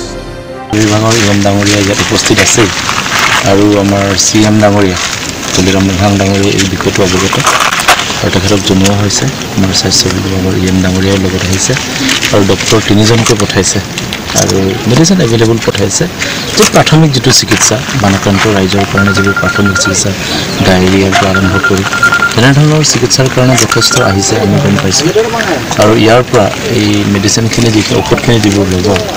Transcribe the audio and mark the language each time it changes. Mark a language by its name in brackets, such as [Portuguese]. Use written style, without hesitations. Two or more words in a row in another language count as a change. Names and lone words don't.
[Assamese] Bibangor Imam Dangoria ইয়াত উপস্থিত আছে আৰু আমাৰ CM Dangoria Tuliram Hang Dangoria এই বিষয়টো অৱগত আৰু তেখেতক জনোৱা হৈছে আমাৰ স্বাস্থ্য বিভাগৰ EM Dangoria লগত আহিছে আৰু ডক্টৰ তিনিজনকৈ পঠাইছে আৰু [English] medicine available [Assamese] পঠাইছে যে প্ৰাথমিক যেটো চিকিৎসা বানক্ৰান্ত ৰাইজৰ কাৰণে যে প্ৰাথমিক চিকিৎসা ডায়েৰিয়াৰ পৰা আৰম্ভ কৰি তেনে ধৰণৰ চিকিৎসাৰ কাৰণে যথেষ্ট আহিছে আমি গম পাইছো আৰু ইয়াৰ পৰা এই মেডিচিনখিনি যি ঔষধখিনি দিব লাগিব